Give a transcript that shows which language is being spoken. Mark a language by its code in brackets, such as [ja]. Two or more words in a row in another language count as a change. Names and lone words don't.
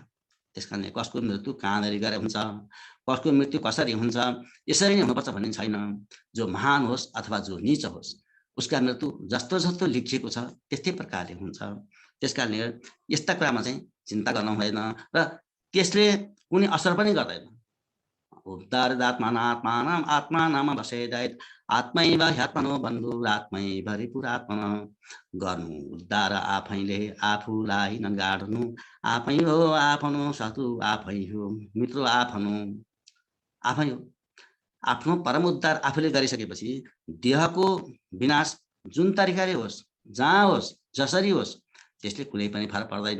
[ne] त्यस कारणले कसको मृत्यु कहाँनिर गएर हुन्छ, कसको मृत्यु कसरी हुन्छ, यसरी नै हुनुपर्छ भन्ने छैन। जो महान होस् अथवा जो नीच होस्, उसका मृत्यु जस्तो जस्तो लेखिएको छ त्यस्तै प्रकारले हुन्छ। त्यस कारणले यस्ता कुरामा चाहिँ चिन्ता गर्नु हुँदैन र त्यसले कुनै असर पनि गर्दैन। [sa] उद्धारदात्मनात्मानं आत्मानाम बसेदैत आत्मैव ह्यात्मनो बन्धुरात्मैव रिपुरात्मन। [ne] गर्नु उद्धार आफैले आफूलाई नगाड्नु, आफै हो आफ्नो शत्रु, आफै हो मित्र, आफै हो। आफ्नो परम उद्धार आफूले गरिसकेपछि देहको विनाश जुन तरिकाले होस्, जहाँ होस्, जसरी होस्, त्यसले कुनै पनि फरक पर्दैन।